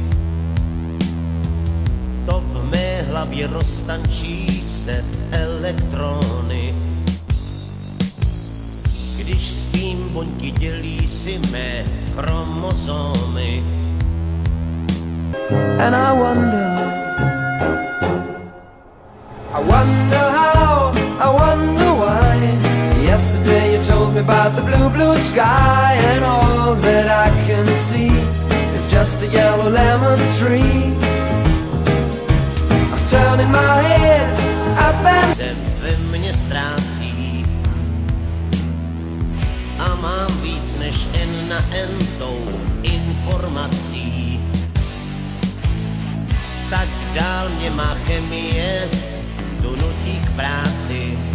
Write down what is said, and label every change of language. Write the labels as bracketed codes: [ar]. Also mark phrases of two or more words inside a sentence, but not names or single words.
[cs] to v mé hlavě roztančí se elektrony. Když spím, buňky dělí si mé chromozomy. [en] And I wonder how, I wonder why. Yesterday you told me about the blue, blue sky, and all that I can see is just a yellow lemon tree. I'm turning my head up and [cs] Se ve mně ztrácí a mám víc než N na N tou informací. Tak dál mě má chemie, tu nutí k práci.